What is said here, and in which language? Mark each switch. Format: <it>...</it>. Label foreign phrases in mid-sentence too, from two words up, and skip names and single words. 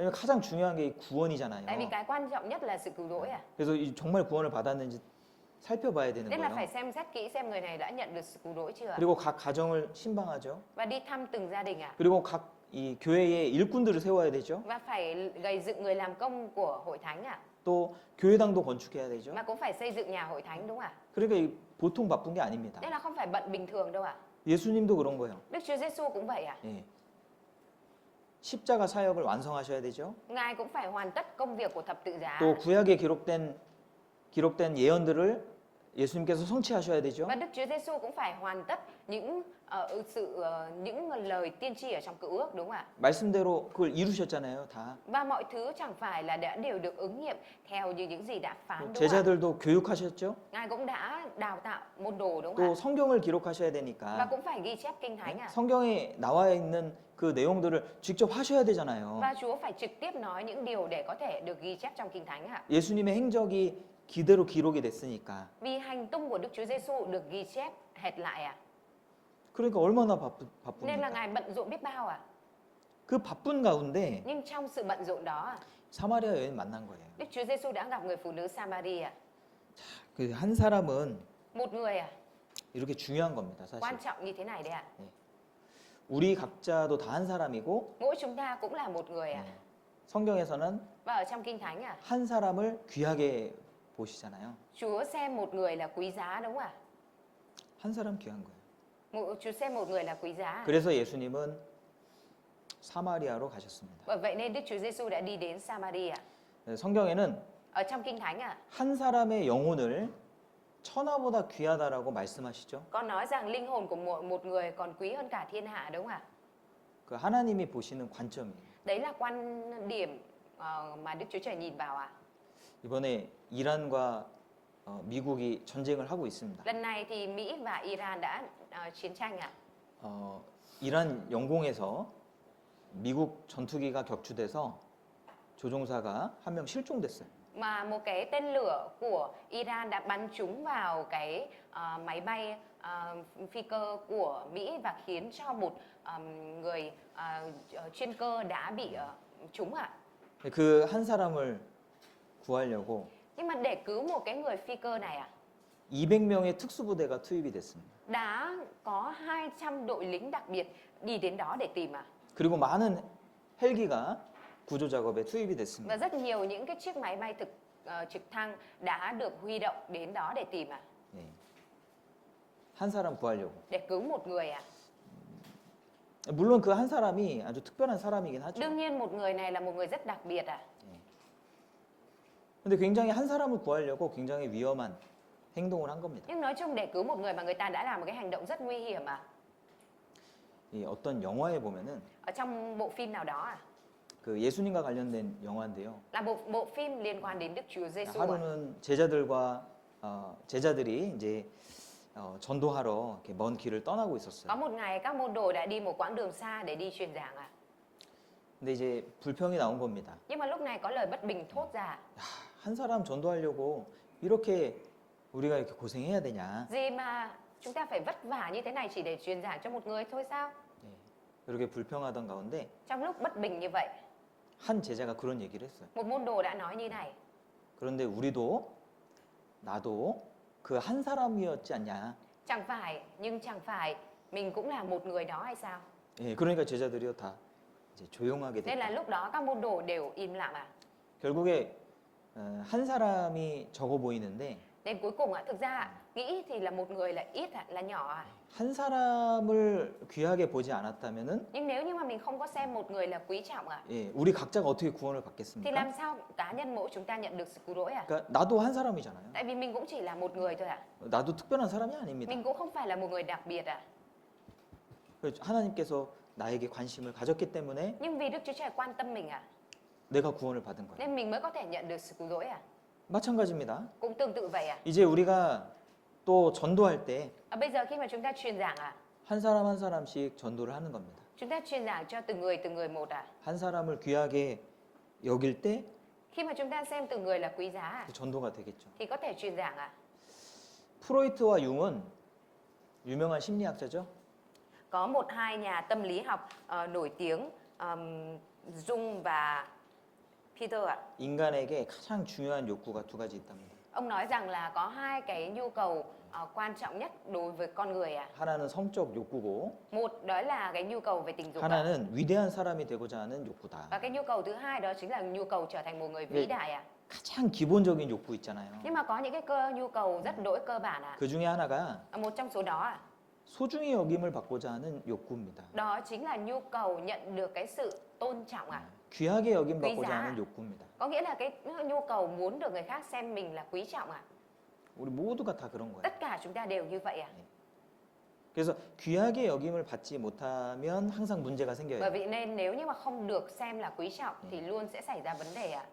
<ko>왜냐면 가장 중요한 게 이</ko> <vi>Tại vì</vi> <ko>구원이잖아요.</ko> <vi>cái quan trọng nhất là sự cứu rỗi ạ.</vi> <ko>그래서 이 정말 구원을 받았는지 살펴봐야 되는</ko> <vi>Nên là phải</vi> <ko>거예요.</ko> <vi>xem xét kỹ xem người này đã nhận được sự cứu rỗi chưa ạ.</vi> <ko>그리고 각 가정을 신방하죠.</ko> <vi>Và đi thăm từng gia đình ạ.</vi> <ko>그리고 각 이 교회의 일꾼들을 세워야 되죠.</ko> <vi>Và phải gây dựng người làm công của hội thánh ạ.</vi> <ko>또 교회당도 건축해야 되죠.</ko> <vi>Mà cũng phải xây dựng nhà hội thánh đúng không ạ?</vi> <ko>그러니까 이 보통 바쁜 게 아닙니다.</ko> <vi>Nên là không phải bận bình thường đâu ạ.</vi> <ko>예수님도 그런 거예요.</ko> <vi>Đức Chúa Giêsu cũng vậy ạ.</vi> <ko>예. 십자가 사역을 완성하셔야 되죠.</ko> <vi>Ngài cũng phải hoàn tất công việc của thập tự giá.</vi> <ko>또 구약에 기록된 예언들을 예수님께서 성취하셔야 되죠.</ko> <vi>Và Đức Chúa Giêsu cũng phải hoàn tất những những lời tiên tri ở trong Cựu Ước đúng không ạ?</vi> <ko>말씀대로 그걸 이루셨잖아요, 다.</ko> <vi>Và mọi thứ chẳng phải là đều được ứng nghiệm theo như những gì đã phán đúng không ạ?</vi> <ko>제자들도 교육하셨죠.</ko> <vi>Ngài cũng đã đào tạo môn đồ đúng</vi> <ko>또</ko> <vi>không ạ?</vi> <ko>성경을 기록하셔야</ko> <vi>Và</vi> <ko>되니까</ko> <vi>cũng phải ghi chép kinh thánh ạ.</vi> <ko>성경에 나와 있는 그 내용들을 직접 하셔야 되잖아요.</ko> <vi>Và Chúa phải trực tiếp nói những điều để có thể được ghi chép trong kinh thánh ạ.</vi> <ko>예수님의 행적이 기대로 기록이 됐으니까.</ko> <vi>Vì hành tung của Đức Chúa Giêsu được ghi chép hệt lại ạ.</vi> <ko>그러니까 얼마나</ko> <vi>Nên là</vi> <ko>바쁩니까?</ko> <vi>Ngài bận rộn biết bao ạ.</vi> <ko>그 바쁜 가운데</ko> <vi>Nhưng trong sự bận rộn đó ạ,</vi> <ko>사마리아 여인 만난 거예요.</ko> <vi>Đức Chúa Giêsu đã gặp người phụ nữ Samaria.</vi> <ko>그 한 사람은</ko> <vi>Một người ạ,</vi> <ko>이렇게 중요한 겁니다, 사실.</ko> <vi>quan trọng như thế này đấy ạ.</vi> <ko>우리 각자도 다 한 사람이고</ko> <vi>Mỗi chúng ta cũng là một người ạ.</vi> <ko>성경에서는</ko> <vi>Và ở trong kinh thánh ạ,</vi> <ko>한 사람을 귀하게 보시잖아요.</ko> <vi>Chúa xem một người là quý giá đúng không ạ?</vi> <ko>한 사람 귀한 거예요.</ko> <vi>Chúa xem một người là quý giá.</vi> <ko>그래서 예수님은 사마리아로 가셨습니다.</ko> <vi>Bởi vậy nên Đức Chúa Giêsu đã đi đến Samaria.</vi> <ko>성경에는</ko> <vi>Ở trong kinh thánh ạ,</vi> <ko>한 사람의 영혼을 천하보다 귀하다라고 말씀하시죠.</ko> <vi>có nói rằng linh hồn của một người còn quý hơn cả thiên hạ đúng không ạ?</vi> <ko>그 하나님이 보시는 관점이에요.</ko> <vi>Đấy là quan điểm mà Đức Chúa Trời nhìn vào ạ.</vi> <ko>이번에 이란과 미국이 전쟁을 하고 있습니다.</ko> <vi>Lần này thì Mỹ và Iran đã chiến tranh ạ.</vi> <ko>이란 영공에서 미국 전투기가 격추돼서 조종사가 한 명 실종됐어요.</ko> <vi>Mà một cái tên lửa của Iran đã bắn trúng vào cái máy bay phi cơ của Mỹ và khiến cho một người chuyên cơ đã bị trúng ạ.</vi> <ko>그 한 사람을 구하려고</ko> <vi>Nhưng mà để cứu một cái người phi cơ này ạ,</vi> <ko>200명의 특수부대가 투입이 됐습니다.</ko> <vi>đã có 200 đội lính đặc biệt đi đến đó để tìm ạ.</vi> <ko>그리고 많은 헬기가 구조 작업에 투입이 됐습니다.</ko> <vi>Và rất nhiều những cái chiếc máy bay trực thăng đã được huy động đến đó để tìm ạ.</vi> <ko>네. 한 사람 구하려고.</ko> <vi>Để cứu một người ạ.</vi> <ko>물론 그 한 사람이 아주 특별한 사람이긴 하죠.</ko> <vi>Đương nhiên một người này là một người rất đặc biệt ạ.</vi> <ko>근데 굉장히 한 사람을 구하려고 굉장히 위험한 행동을 한 겁니다.</ko> <vi>Nhưng nói chung để cứu một người mà người ta đã làm một cái hành động rất nguy hiểm ạ.</vi> <ko>이 어떤 영화에 보면은</ko> <vi>Ở trong bộ phim nào đó ạ.</vi> <ko>그 예수님과 관련된 영화인데요.</ko> <vi>Là một bộ phim liên quan đến Đức Chúa Giêsu ạ.</vi> <ko>하루는 제자들이 이제 전도하러 이렇게 먼 길을 떠나고</ko> <vi>Có</vi> <ko>있었어요.</ko> <vi>một ngày các môn đồ đã đi một quãng đường xa để đi truyền giảng ạ.</vi> <ko>근데 이제 불평이 나온 겁니다.</ko> <vi>Nhưng mà lúc này có lời bất bình thốt ra.</vi> <ko>한 사람 전도하려고 이렇게 우리가 이렇게 고생해야 되냐?</ko> <vi>Gì mà chúng ta phải vất vả như thế này chỉ để truyền giảng cho một người thôi sao?</vi> <ko>이렇게 불평하던 가운데</ko> <vi>Trong lúc bất bình như vậy,</vi> <ko>한 제자가 그런 얘기를 했어요.</ko> <vi>một môn đồ đã nói như này.</vi> <ko>그런데 나도 그 한 사람이었지 않냐?</ko> <vi>Chẳng phải mình cũng là một người đó hay sao?</vi> <ko>예, 그러니까 제자들이요 다 이제 조용하게</ko> <vi>Nên là</vi> <ko>됐다.</ko> <vi>lúc đó các môn đồ đều im lặng ạ.</vi> <ko>결국에 한 사람이 적어 보이는데</ko> <vi>Đến cuối cùng thực ra nghĩ thì là một người là ít là nhỏ.</vi> <ko>한 사람을 귀하게 보지 않았다면은</ko> <vi>Nhưng nếu như mà mình không có xem một người là quý trọng</vi> <ko>예, 우리 각자가 어떻게 구원을</ko> <vi>thì</vi> <ko>받겠습니까?</ko> <vi>làm sao cá nhân mỗi chúng ta nhận được sự cứu rỗi</vi> <ko>그러니까 나도 한 사람이잖아요.</ko> <vi>Tại vì mình cũng chỉ là một người thôi</vi> <ko>나도 특별한 사람이 아닙니다.</ko> <vi>Mình cũng không phải là một người đặc biệt</vi> <ko>그래서 하나님께서 나에게 관심을 가졌기 때문에</ko> <vi>Nhưng vì Đức Chúa Trời quan tâm mình</vi> <ko>내가 구원을 받은 거예요.</ko> <vi>nên mình mới có thể nhận được sự cứu rỗi</vi> <ko>마찬가지입니다.</ko> <vi>Cũng tương tự vậy</vi> <ko>이제 우리가 또 전도할 때</ko> <vi>Bây giờ khi mà chúng ta truyền giảng</vi> <ko>한 사람 한 사람씩 전도를 하는 겁니다.</ko> <vi>chúng ta truyền giảng cho từng người một</vi> <ko>한 사람을 귀하게 여길 때</ko> <vi>Khi mà chúng ta xem từng người là quý giá</vi> <ko>그 전도가 되겠죠.</ko> <vi>thì có thể truyền giảng</vi> <ko>프로이트와 융은 유명한 심리학자죠.</ko> <vi>Có một hai nhà tâm lý học nổi tiếng Jung và Peter</vi> <ko>인간에게 가장 중요한 욕구가 두 가지 있답니다.</ko> <vi>Ông nói rằng là có hai cái nhu cầu quan trọng nhất đối với con người</vi> <ko>하나는 성적 욕구고</ko> <vi>Một đó là cái nhu cầu về tình dục</vi> <ko>하나는 위대한 사람이 되고자 하는 욕구다.</ko> <vi>Và cái nhu cầu thứ hai đó chính là nhu cầu trở thành một người vĩ đại</vi> <ko>가장 기본적인 욕구 있잖아요.</ko> <vi>Nhưng mà có những cái nhu cầu rất đỗi cơ bản</vi> <ko>그 중에 하나가</ko> <vi>Một trong số đó</vi> <ko>소중히 여김을 받고자 하는 욕구입니다.</ko> <vi>đó chính là nhu cầu nhận được cái sự tôn trọng</vi> <ko>귀하게 여김</ko> <vi>quý</vi> <ko>받고자</ko> <vi>giá.</vi> <ko>하는 욕구입니다.</ko> <vi>Có nghĩa là cái nhu cầu muốn được người khác xem mình là quý trọng</vi> <ko>우리 모두가 다 그런 거예요.</ko> <vi>Tất cả chúng ta đều như vậy</vi> <ko>그래서 귀하게 여김을 받지 못하면 항상 문제가 생겨요.</ko> <vi>Bởi vậy nên nếu như mà không được xem là quý trọng thì luôn sẽ xảy ra vấn đề</vi>